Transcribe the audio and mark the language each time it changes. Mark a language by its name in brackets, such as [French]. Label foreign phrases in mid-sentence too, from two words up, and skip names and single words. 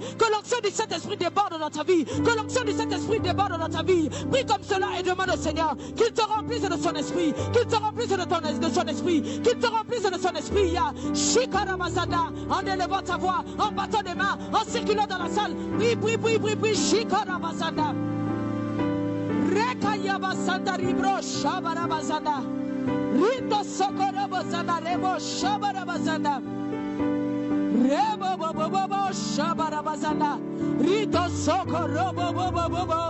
[French] Que l'onction du Saint-Esprit déborde dans ta vie. Que l'onction du Saint-Esprit déborde dans ta vie. Prie comme cela et demande au Seigneur qu'il te remplisse de son esprit. Qu'il te remplisse de son esprit. Qu'il te remplisse de son esprit. Shikaramazada, en élevant ta voix, en battant des mains, en circulant dans la salle. Prie, prie, prie, prie, prie. Shikaramazada. Rekayabasanda ribro shabarabazada. Rito sokorabazada rebo shabarabazada. Rebo bobo bobo shabarabazada. Rito sokorobo bobo bobo.